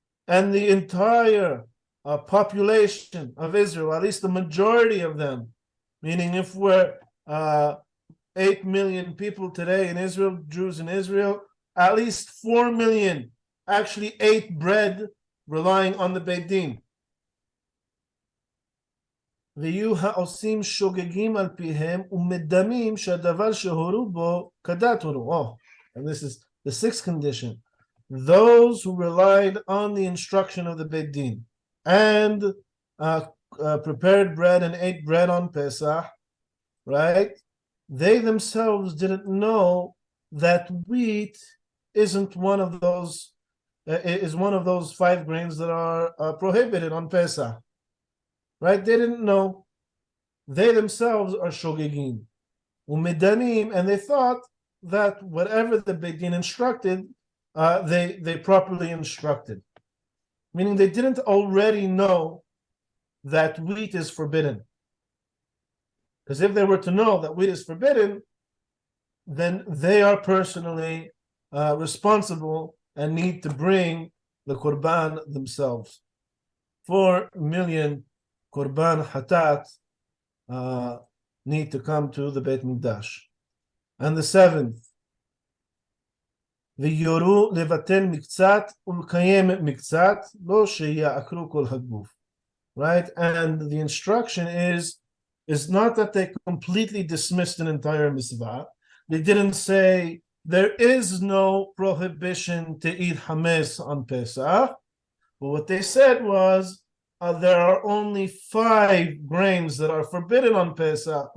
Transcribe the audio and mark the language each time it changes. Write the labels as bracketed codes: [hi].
[en] And the entire population of Israel, at least the majority of them, meaning if we're 8 million people today in Israel, Jews in Israel, at least 4 million actually ate bread relying on the Beit Din. [he] ויהיו העושים שוגגים על פיהם ומדמים שהדבר שהורו בו כדת הורו. [en] And this The sixth condition, those who relied on the instruction of the Beit Din and prepared bread and ate bread on Pesach, right? They themselves didn't know that wheat isn't one of those, is one of those 5 grains that are prohibited on Pesach, right? They didn't know. They themselves are [he] shogegim, umedanim, [en] and they thought that whatever the Beit Din instructed, they properly instructed, meaning they didn't already know that wheat is forbidden. Because if they were to know that wheat is forbidden, then they are personally responsible and need to bring the korban themselves. 4 million korban hatat need to come to the Beit Mikdash. And the 7th, [he] ויורו לבטל מקצת ולקיים מקצת, לא שיעקרו כל הגוף. [en] Right? And the instruction is not that they completely dismissed an entire mitzvah. They didn't say there is no prohibition to eat hametz on Pesach. But what they said was there are only 5 grains that are forbidden on Pesach.